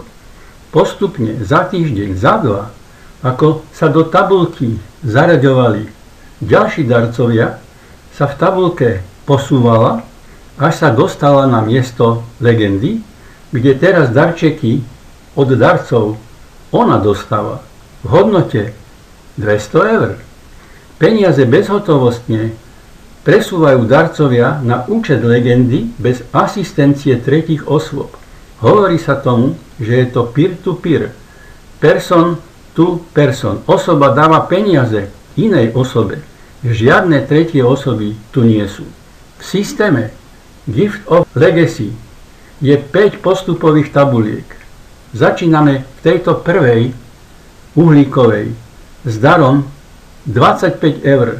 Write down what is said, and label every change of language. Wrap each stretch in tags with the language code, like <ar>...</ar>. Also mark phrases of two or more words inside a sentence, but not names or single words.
<sk>Postupne za týždeň, za 2, ako sa do tabulky zaraďovali ďalší darcovia, sa v tabulke posúvala, až sa dostala na miesto legendy, kde teraz darčeky od darcov ona dostáva v hodnote 200 eur. Peniaze bezhotovostne presúvajú darcovia na účet legendy bez asistencie tretích osôb. Hovorí sa tomu, že je to</sk> <en>peer-to-peer, person to person.</en> <sk>Osoba dáva peniaze inej osobe. Žiadne tretie osoby tu nie sú. V systéme Gift of Legacy je 5 postupových tabuliek. Začíname v tejto prvej uhlíkovej s darom 25 eur.</sk>